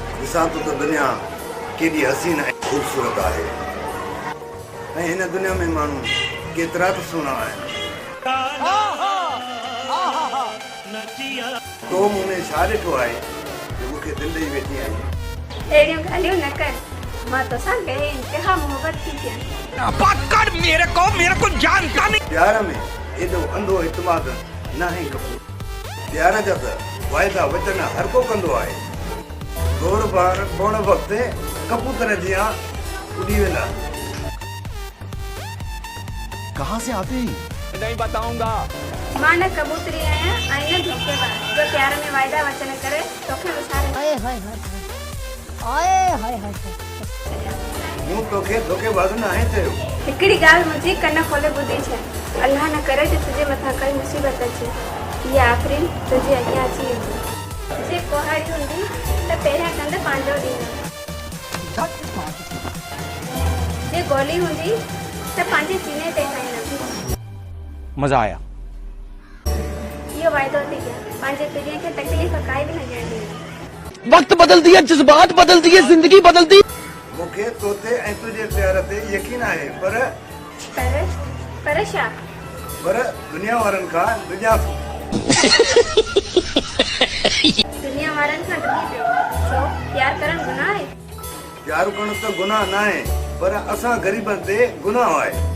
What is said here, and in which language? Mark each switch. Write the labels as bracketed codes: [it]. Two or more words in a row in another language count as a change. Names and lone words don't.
[sd] ॾिसां थो त दुनिया केॾी हसीन ऐं ख़ूबसूरत आहे ऐं हिन दुनिया में माण्हू केतिरा त सुहिणा आहिनि। तो मूं में छा ॾिठो आहे जो मूंखे दिलि ॾेई वेठी आहीं? अहिड़ियूं ॻाल्हियूं न कर, मां तोसां गए इंतिहा मोहबत थी थियां। [ur] پکڑ میرے کو جانتا نہیں. [sd] प्यार में एॾो अंधो इतमाद न आहे कपूर। प्यार जा त वाइदा वचन हर को कंदो आहे। दौर बार पौण वक़्तु कबूतर जीअं उॾी वेंदा। [ur] کہاں سے آتے ہیں? نہیں بتاؤں گا. [sd] मां न कबूतरी आहियां ऐं न धोखेबाज जो प्यार में वाइदा वचन करे तोखे विसारे। हाय हाय हाय हाय हाय हाय मूं तोखे धोखेबाज़ न आहे चयो। हिकिड़ी ॻाल्हि मुंहिंजी कन खोले ॿुधी छॾ, अल्लाह न करे त तुंहिंजे मथां काई मुसीबत अचे। इहा आख़िरी तुंहिंजे अॻियां अची वेंदी। जे कुहाड़ी हूंदी त पहिरियां कंद पंहिंजो ॾींदो। जे गोली हूंदी त पंहिंजे सीने ते खणंदी। [ur] مزا آیا. [sd] इहो वाइदो थी कयां, पंहिंजे पीढ़ीअ खे तकलीफ़ काई बि न ॾियण ॾींदी। [ur] وقت بدل دیا، جذبات بدل دیے، زندگی بدل دی. [sd] मूंखे तोते ऐं तुंहिंजे प्यार ते यकीन आहे, पर छा? पर दुनिया वारनि खां दुनिया दुनिया वारनि खां ॾुखी पियो छो? प्यार करणु गुनाह आहे? प्यार करणु त गुनाह न आहे, पर असां ग़रीबनि ते गुनाह आहे।